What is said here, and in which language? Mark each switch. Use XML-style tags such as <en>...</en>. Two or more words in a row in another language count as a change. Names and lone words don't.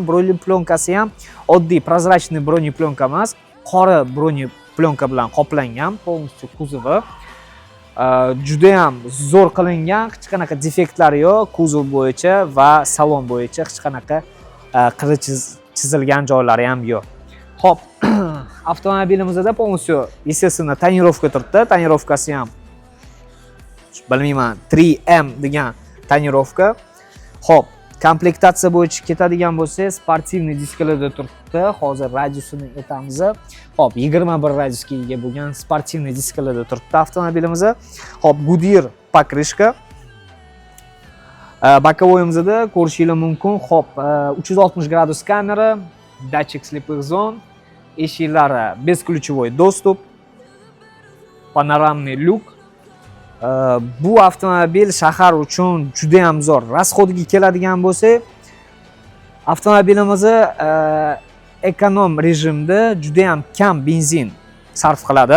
<uz>Broneplonkasi ham oddiy prozrachный broneplyonka emas, qora broneplyonka bilan qoplangan, полностью kuzovi. Juda ham zo'r qilingan, hech qanaqa defektlari yo'q, kuzov bo'yicha va salon bo'yicha hech qanaqa qirib chizilgan joylari ham yo'q. Xo'p, avtomobilimizda</uz> <ru>полностью, естественно,</ru> <uz>tonirovka turibdi. Tonirovkasi ham bilmayman, 3M degan tonirovka. Xo'p, komplektatsiya bo'yicha ketadigan bo'lsak, sportivniy disklarda turibdi. Hozir radiusini aytamiz. Xo'p, 21 radiusga ega bo'lgan sportivniy disklarda turibdi avtomobilimiz. Xo'p, Goodyear pokrishka. Bokovoyimizda ko'rishingiz mumkin. Xo'p, 360 gradus kamera,</uz> <ru>датчик слепых зон,</ru> <uz>eshiklari</uz> <ru>бесключевой доступ, панорамный люк.</ru> <uz>Bu avtomobil shahar uchun juda ham zo'r. Rasxodiga keladigan bo'lsak, avtomobilimiz ekonom rejimda juda ham kam benzin sarf qiladi.</uz>